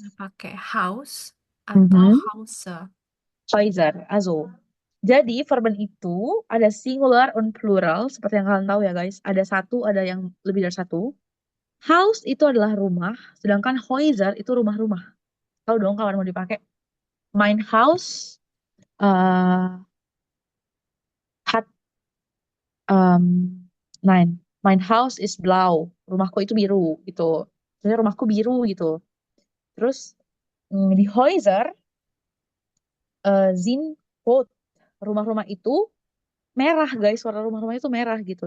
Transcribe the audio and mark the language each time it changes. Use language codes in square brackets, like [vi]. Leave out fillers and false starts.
[id] kita pakai Haus atau Hause? [de] Häuser, also. [id] Jadi verben itu ada [en] singular and plural, [id] seperti yang kalian tahu ya guys. Ada satu, ada yang lebih dari satu. House itu adalah rumah, sedangkan Häuser itu rumah-rumah. Tahu dong kapan mau dipakai. [de] Mein Haus hat nein, mein Haus ist blau. [id] Rumahku itu biru gitu. Jadi rumahku biru gitu. Terus di [de] Häuser sind rot. [id] Rumah-rumah itu merah guys, warna rumah-rumah itu merah gitu.